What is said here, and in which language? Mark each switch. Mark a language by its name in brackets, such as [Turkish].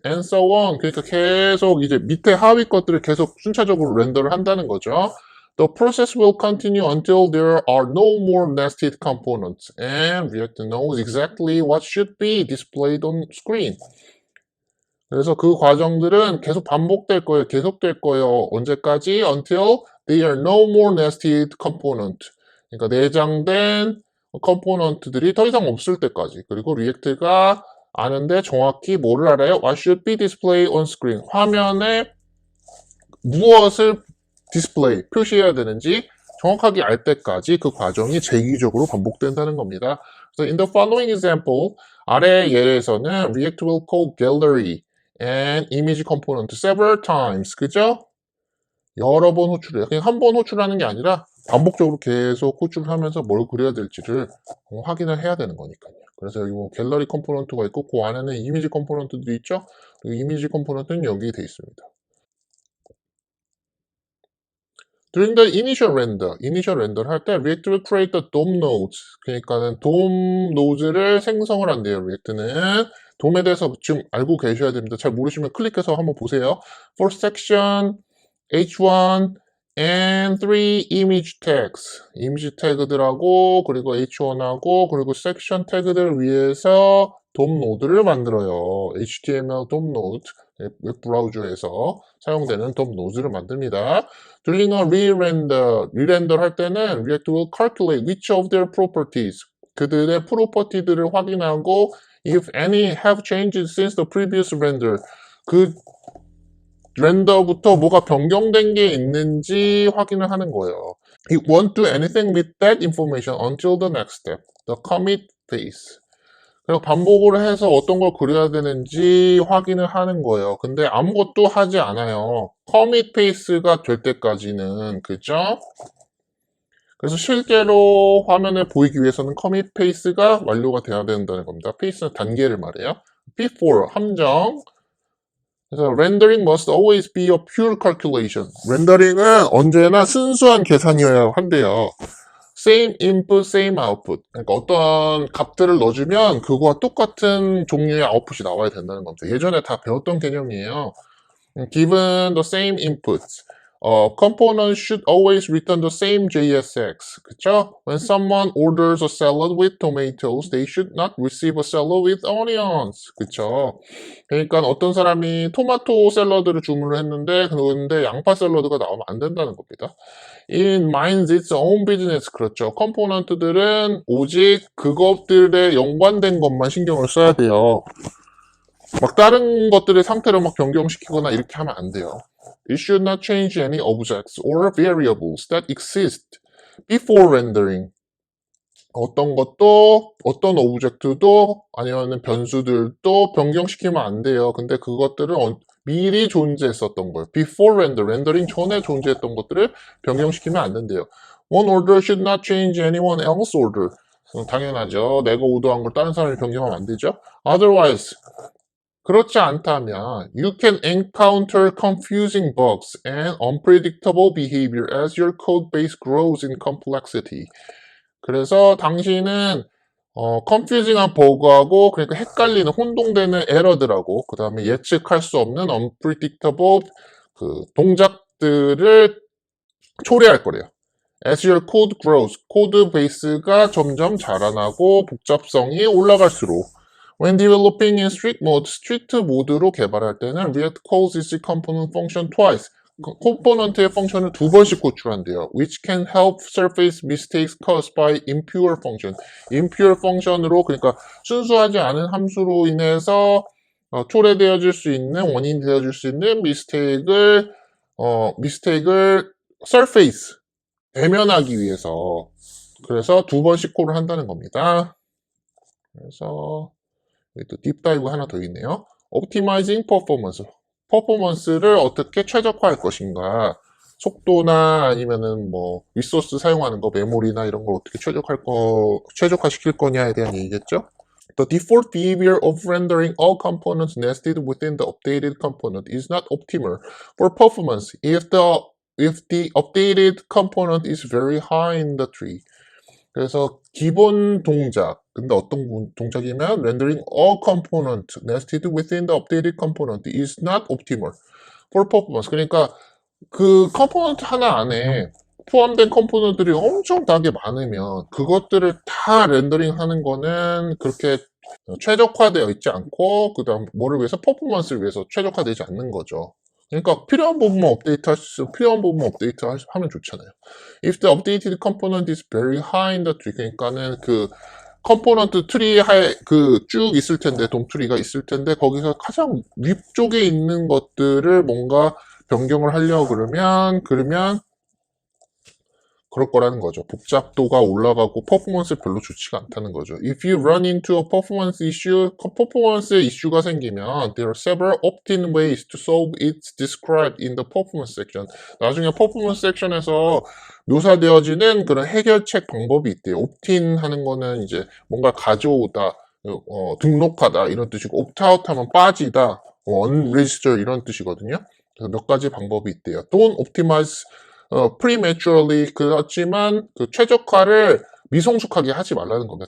[English] And so on. [Korean] 그러니까 계속 이제 밑에 하위 것들을 계속 순차적으로 렌더를 한다는 거죠. [English] The process will continue until there are no more nested components, and React knows exactly what should be displayed on screen. [Korean] 그래서 그 과정들은 계속 반복될 거예요. 계속될 거예요. 언제까지? [English] Until there are no more nested component. [Korean] 그러니까 내장된 컴포넌트들이 더 이상 없을 때까지. 그리고 리액트가 아는데 정확히 뭐를 알아요? [English] What should be displayed on screen. [Korean] 화면에 무엇을 디스플레이, 표시해야 되는지 정확하게 알 때까지 그 과정이 재기적으로 반복된다는 겁니다. 그래서 [English] in the following example, [Korean] 아래 예에서는 [English] React will call gallery and image component several times. [Korean] 그죠? 여러 번 호출해요. 그냥 한 번 호출하는 게 아니라 반복적으로 계속 호출을 하면서 뭘 그려야 될지를 확인을 해야 되는 거니까요. 그래서 여기 뭐 갤러리 컴포넌트가 있고 그 안에는 이미지 컴포넌트들이 있죠. 그 이미지 컴포넌트는 여기에 돼 있습니다. [English] During the initial render를 [Korean] 할 때 [English] React will create the DOM nodes. [Korean] 그러니까는 DOM node를 생성을 한대요. React는 DOM에 대해서 지금 알고 계셔야 됩니다. 잘 모르시면 클릭해서 한번 보세요. [English] For section, H1, and 3 image tags. [Korean] 이미지 태그들하고 그리고 H1하고 그리고 section 태그들 위해서 DOM 노드를 만들어요. HTML DOM 노드. 웹브라우저에서 사용되는 DOM 노드를 만듭니다. [English] During a re-render [Korean] 할 때는 [English] React will calculate which of their properties, [Korean] 그들의 프로퍼티들을 확인하고 [English] if any have changed since the previous render, [Korean] 그 렌더부터 뭐가 변경된 게 있는지 확인을 하는 거예요. [English] It won't do anything with that information until the next step, the commit phase. [Korean] 그리고 반복을 해서 어떤 걸 그려야 되는지 확인을 하는 거예요. 근데 아무것도 하지 않아요. 커밋 페이스가 될 때까지는, 그죠? 그래서 실제로 화면을 보이기 위해서는 커밋 페이스가 완료가 돼야 된다는 겁니다. 페이스는 단계를 말해요. [English] before, [Korean] 함정. 그래서 [English] rendering must always be a pure calculation. [Korean] 렌더링은 언제나 순수한 계산이어야 한대요. [English] same input, same output. [Korean] 그러니까 어떤 값들을 넣어주면 그거와 똑같은 종류의 아웃풋이 나와야 된다는 겁니다. 예전에 다 배웠던 개념이에요. [English] Given the same inputs, component should always return the same JSX. [Korean] 그쵸? [English] When someone orders a salad with tomatoes, they should not receive a salad with onions. [Korean] 그쵸? 그러니까 어떤 사람이 토마토 샐러드를 주문을 했는데 그런데 양파 샐러드가 나오면 안 된다는 겁니다. [English] It minds its own business. [Korean] 그렇죠. 컴포넌트들은 오직 그것들에 연관된 것만 신경을 써야 돼요. 막 다른 것들의 상태를 막 변경시키거나 이렇게 하면 안 돼요. [English] It should not change any objects or variables that exist before rendering. [Korean] 어떤 것도, 어떤 오브젝트도, 아니면 변수들도 변경시키면 안 돼요. 근데 그것들은 미리 존재했었던 거예요. [English] Before render, [Korean] 렌더링 전에 존재했던 것들을 변경시키면 안 된대요. [English] One order should not change anyone else's order. [Korean] 당연하죠. 내가 오더한 걸 다른 사람이 변경하면 안 되죠. [English] Otherwise, [Korean] 그렇지 않다면 [English] you can encounter confusing bugs and unpredictable behavior as your code base grows in complexity. [Korean] 그래서 당신은 confusing한 버그하고 그러니까 헷갈리는 혼동되는 에러들하고 그 다음에 예측할 수 없는 unpredictable 그 동작들을 초래할 거래요. [English] As your code grows, [Korean] 코드 베이스가 점점 자라나고 복잡성이 올라갈수록 [English] When developing in strict mode, strict [Korean] 모드로 개발할 때는 [English] React calls its component function twice. [Korean] 컴포넌트의 펑션을 두 번씩 호출한대요. [English] Which can help surface mistakes caused by impure function. [Korean] impure function으로 그러니까 순수하지 않은 함수로 인해서 초래되어질 수 있는 원인이 되어줄 수 있는 미스테이크를 surface 대면하기 위해서 그래서 두 번씩 콜을 한다는 겁니다. 그래서 또 딥다이브 하나 더 있네요. [English] Optimizing performance. [Korean] 퍼포먼스를 어떻게 최적화할 것인가. 속도나 아니면은 뭐 리소스 사용하는 거, 메모리나 이런 걸 어떻게 최적화시킬 거냐에 대한 얘기겠죠. [English] The default behavior of rendering all components nested within the updated component is not optimal for performance if the updated component is very high in the tree. [Korean] 그래서 기본 동작, 근데 어떤 동작이면 [English] rendering all component nested within the updated component is not optimal for performance. [Korean] 그러니까 그 컴포넌트 하나 안에 포함된 컴포넌트들이 엄청나게 많으면 그것들을 다 렌더링하는 거는 그렇게 최적화되어 있지 않고 그 다음 뭐를 위해서 퍼포먼스를 위해서 최적화되지 않는 거죠. 그러니까 필요한 부분만 필요한 부분만 하면 좋잖아요. [English] If the updated component is very high in the tree, [Korean] 그러니까는 그 컴포넌트 트리에 그 쭉 있을 텐데 돔트리가 있을 텐데 거기서 가장 위쪽에 있는 것들을 뭔가 변경을 하려고 그러면 그럴 거라는 거죠. 복잡도가 올라가고 퍼포먼스 별로 좋지가 않다는 거죠. [English] If you run into a performance issue, [Korean] 퍼포먼스 이슈가 생기면 [English] there are several opt-in ways to solve it described in the performance section. [Korean] 나중에 퍼포먼스 섹션에서 묘사되어지는 그런 해결책 방법이 있대요. opt-in 하는 거는 이제 뭔가 가져오다, 등록하다 이런 뜻이고 opt-out 하면 빠지다, unregister 이런 뜻이거든요. 그래서 몇 가지 방법이 있대요. [English] Don't optimize prematurely [Korean] 그렇지만 그 최적화를 미성숙하게 하지 말라는 겁니다.